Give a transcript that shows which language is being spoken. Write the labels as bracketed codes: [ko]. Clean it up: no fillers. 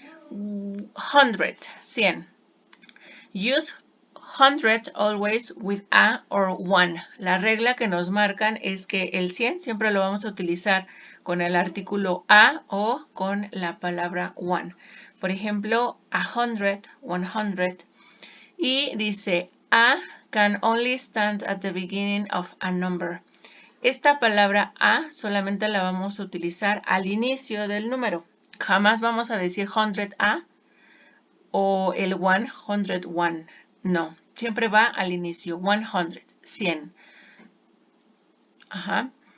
[en] 100, 100. Use 100 always with a or one. [es] La regla que nos marcan es que el 100 siempre lo vamos a utilizar con el artículo a o con la palabra one. Por ejemplo, 100, 100. Y dice, [en] a can only stand at the beginning of a number. [es] Esta palabra a solamente la vamos a utilizar al inicio del número. Jamás vamos a decir 100a o el 101. No, siempre va al inicio. 100, 100. Ajá.